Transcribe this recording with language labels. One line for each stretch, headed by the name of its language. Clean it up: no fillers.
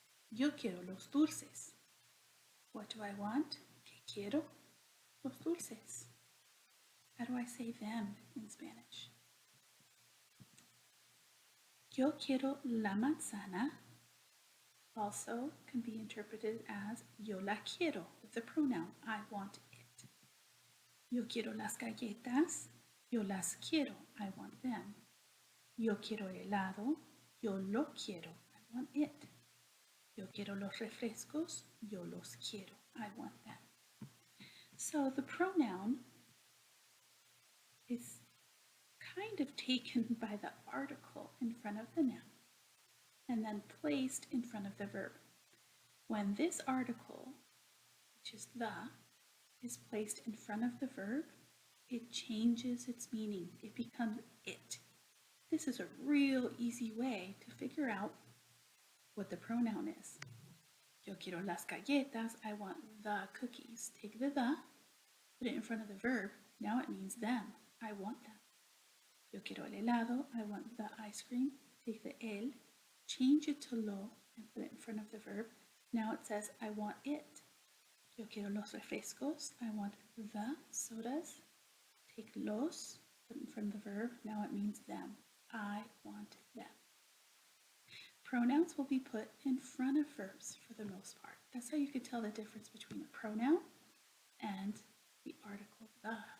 Spanish: Yo quiero los dulces.
English: What do I want?
Spanish: ¿Qué quiero? Los dulces.
English: How do I say them in Spanish?
Spanish: Yo quiero la manzana
English: also can be interpreted as
Spanish: yo la quiero
English: with the pronoun I want it.
Spanish: Yo quiero las galletas, yo las quiero,
English: I want them.
Spanish: Yo quiero helado, yo lo quiero,
English: I want it.
Spanish: Yo quiero los refrescos, yo los quiero,
English: I want them. So the pronoun is kind of taken by the article in front of the noun and then placed in front of the verb. When this article, which is the, is placed in front of the verb, it changes its meaning. It becomes it. This is a real easy way to figure out what the pronoun is.
Spanish: Yo quiero las galletas,
English: I want the cookies. Take the, put it in front of the verb. Now it means them. I want them.
Spanish: Yo quiero el helado,
English: I want the ice cream. Take the el, change it to lo, and put it in front of the verb. Now it says, I want it.
Spanish: Yo quiero los refrescos,
English: I want the sodas. Take los, put it in front of the verb. Now it means them. I want them. Pronouns will be put in front of verbs for the most part. That's how you can tell the difference between a pronoun and the article the.